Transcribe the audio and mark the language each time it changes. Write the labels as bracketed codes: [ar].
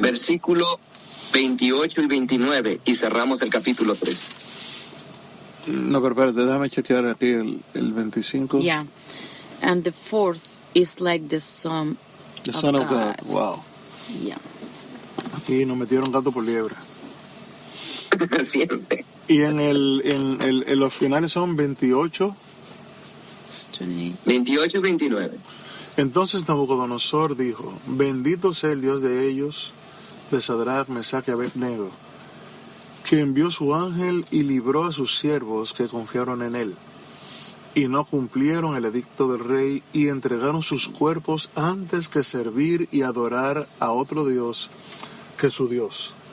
[es] Versículo 28 y 29 y cerramos el capítulo 3. No, pero espérate, déjame chequear aquí el 25. [en] Yeah. And the fourth is like the Son The Son of God. Wow. Yeah. [es] Aquí nos metieron gato por liebre. Siempre. Y en los finales son 28. 28 y 29. Entonces Nabucodonosor dijo, bendito sea el Dios de ellos, de Sadrach, Mesach y Abednego, que envió su ángel y libró a sus siervos que confiaron en él, y no cumplieron el edicto del rey, y entregaron sus cuerpos antes que servir y adorar a otro Dios que su Dios.